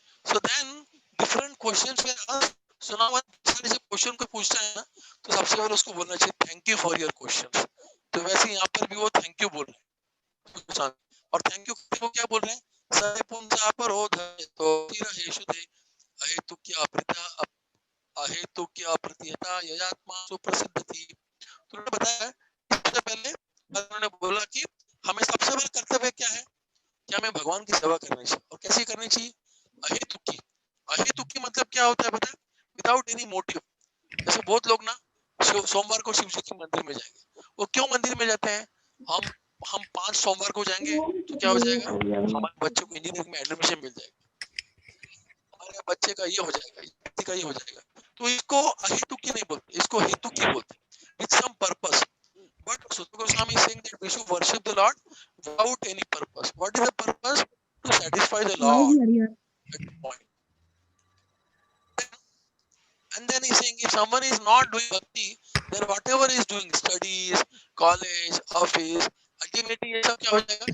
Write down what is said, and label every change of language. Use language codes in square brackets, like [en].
[en] So then different questions were asked. [hi] So now when जब question को पूछता है ना तो सबसे पहले उसको बोलना चाहिए [en] Thank you for your questions. [hi] तो वैसे यहाँ पर भी वो थैंक यू बोल रहे हैं और थैंक यू को क्या बोल रहे हैं? [sa] सरे पुंसा परोधय तो तिरहेशुते अहेतु क्या प्रत्या अहेतु क्या प्रत्यता यजात्मा सुप्रसिद्ध थी। [hi] तो उन्होंने बताया सबसे पहले उन्होंने बोला कि हमें सबसे बड़ा कर्तव्य क्या है कि हमें भगवान की सेवा करनी चाहिए। और कैसे करनी चाहिए? अहेतुकी मतलब क्या होता है पता है? [en] Without any motive. [hi] जैसे बहुत लोग ना सोमवार को शिव जी के मंदिर में जाएंगे। वो क्यों मंदिर में जाते हैं? हम 5 सोमवार को जाएंगे तो क्या हो जाएगा? हमारे बच्चों को इंजीनियरिंग में एडमिशन मिल जाएगा, हमारे बच्चे का ये हो जाएगा, व्यक्ति का ये हो जाएगा। तो इसको अहेतुकी नहीं बोलते, इसको हेतुकी बोलते हैं, [en] With some purpose. But Sutta Goswami is saying that we should worship the Lord without any purpose. What is the purpose? To satisfy the Lord at the point. And then he's saying if someone is not doing bhakti, then whatever he is doing, studies, college, office, ultimately [hi] ये सब क्या हो जाएगा?